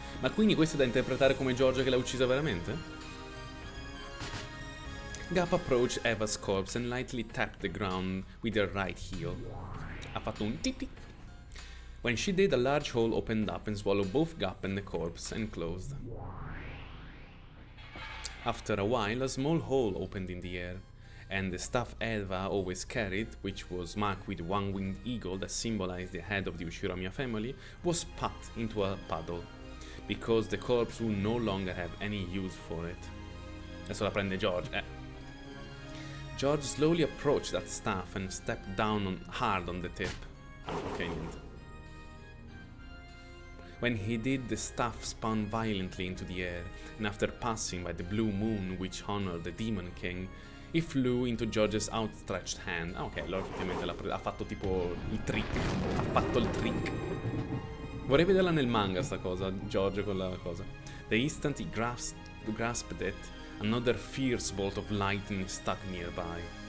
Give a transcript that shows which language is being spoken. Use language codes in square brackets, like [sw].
[it] Ma quindi questo è da interpretare come George che l'ha uccisa veramente? [en] Gap approached Eva's corpse and lightly tapped the ground with her right heel. [it] Ha fatto un tic tic. [en] When she did, a large hole opened up and swallowed both Gap and the corpse and closed. After a while, a small hole opened in the air, and the staff Eva always carried, which was marked with one winged eagle that symbolized the head of the Ushiromiya family, was spat into a puddle, because the corpse would no longer have any use for it. [it] Adesso la prende George, [en] George slowly approached that staff and stepped down hard on the tip. [it] Okay, niente. [en] When he did, the staff spun violently into the air, and after passing by the blue moon which honored the Demon King, it flew into George's outstretched hand. [it] Ah, ok, allora effettivamente ha fatto tipo il trick. Ha fatto il trick. Vorrei vederla nel manga sta cosa, George con la cosa. [en] The instant he grasped it, another fierce bolt of lightning struck nearby.